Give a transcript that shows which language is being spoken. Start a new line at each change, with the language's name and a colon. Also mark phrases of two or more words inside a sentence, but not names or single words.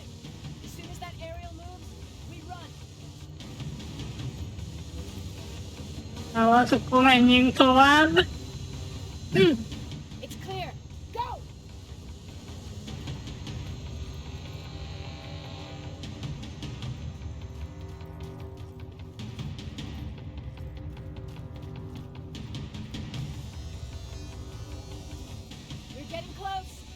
English: As soon as that aerial moves, we run.
Hungarian: Na, hát akkor menjünk tovább.
English: It's clear. Go! We're getting close.